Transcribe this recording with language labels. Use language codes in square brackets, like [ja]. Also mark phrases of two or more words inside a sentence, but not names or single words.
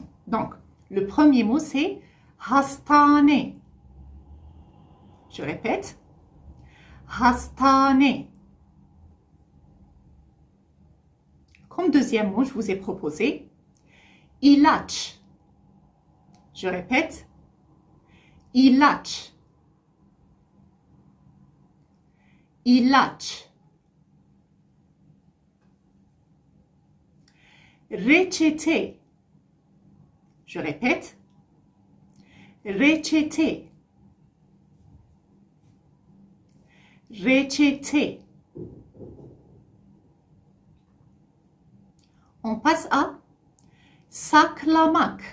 [fr] Donc, le premier mot, c'est hastane. Je répète. Hastane. Comme deuxième mot, je vous ai proposé ilaç. Je répète, [tr] ilaç. İlaç. Reçete. [fr] Je répète, [tr] reçete. Reçete. [fr] On passe à saklamak.